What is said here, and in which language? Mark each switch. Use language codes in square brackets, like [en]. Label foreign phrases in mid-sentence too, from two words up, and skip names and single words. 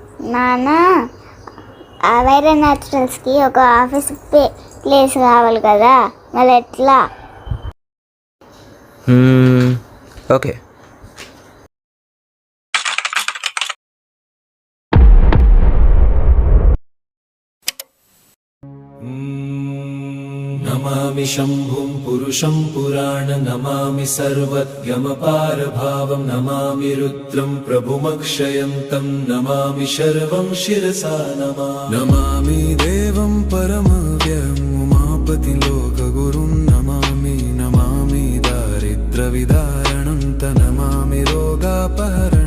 [te] నాన్న వైరా న్యాచురల్స్కి ఒక ఆఫీస్ ప్లేస్ కావాలి కదా, మరి ఎట్లా? ఓకే. [sa] नमामि शम्भुं पुरुषं पुराण नमामि सर्वज्ञमपारभावं नमामि रुद्रं प्रभुमक्षयन्तं नमामि शर्वं शिरसा नमामि देवं परमव्ययम् उमापतिं लोकगुरुं नमामि दारिद्र्यविदारणं नमामि रोगापहरणं